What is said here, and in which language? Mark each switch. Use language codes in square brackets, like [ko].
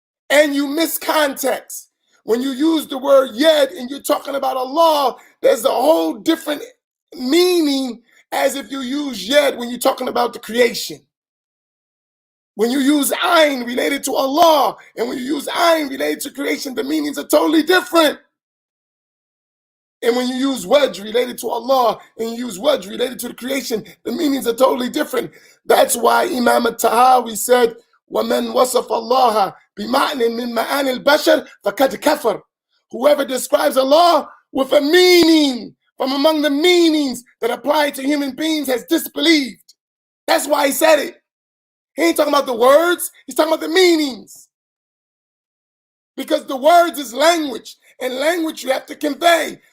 [en] And you miss context. When you use the word Yed and you're talking about Allah, there's a whole different meaning as if you use Yed when you're talking about the creation. When you use Ain related to Allah and when you use Ain related to creation, the meanings are totally different. And when you use Wajh related to Allah and you use Wajh related to the creation, the meanings are totally different. That's why Imam al-Tahawi said, [ar] وَمَنْ وَصَفَ اللَّهَ بِمَعْنٍ مِنْ مَعَانِ الْبَشَرِ فَقَدْ كَفَرَ. [en] Whoever describes Allah with a meaning from among the meanings that apply to human beings has disbelieved. That's why he said it. He ain't talking about the words, he's talking about the meanings. Because the words is language, and language you have to convey.